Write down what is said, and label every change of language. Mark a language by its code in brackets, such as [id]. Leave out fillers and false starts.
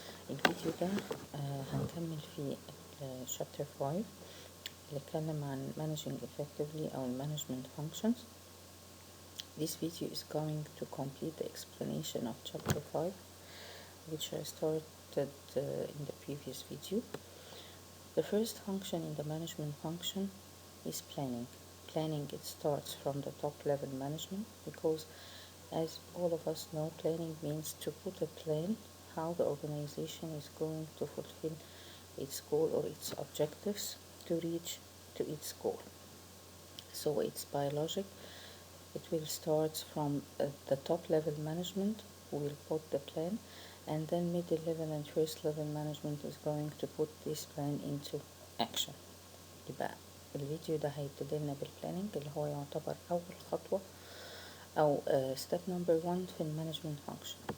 [ar] الفيديو ده هنكمل فيه chapter 5 اللي اتكلم عن [en] managing effectively [ar] أو [en] management functions. This video is going to complete the explanation of chapter 5 which I started in the previous video. The first function in the management function is planning. Planning, it starts from the top level management because as all of us know, planning means to put a plan how the organization is going to fulfill its goal or its objectives to reach to its goal. So it's biologic. It will start from the top level management who will put the plan, and then middle level and first level management is going to put this plan into action. [ar] يبقى الفيديو ده هيبتدي لنا بالبلاننج اللي هو يعتبر أول خطوة أو [en] step number 1 [ar] في المانجمنت فانكشن.